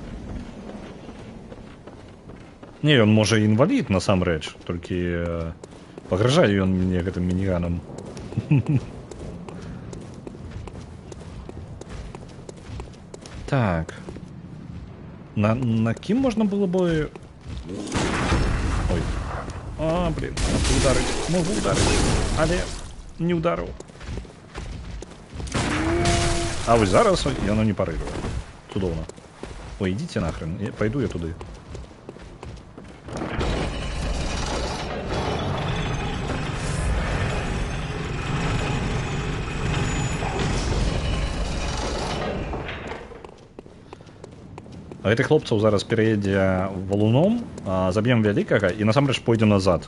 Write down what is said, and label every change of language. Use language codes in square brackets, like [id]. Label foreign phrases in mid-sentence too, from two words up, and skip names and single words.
[be] Не, ён можа інвалід, насамрэч, толькі пагражае ён мне гэтым мініганам. Так. На кім можна было бы... Ой. [ru] А, блин, могу ударить, [be] але не ударил. А вы зараз яно не парыруе. Цудоўна. [ru] Ой, идите нахрен, пойду я туды. [be] Гэтых хлопцаў зараз пераедзе валуном, заб'ем вялікага і насамрэч пойдзем назад.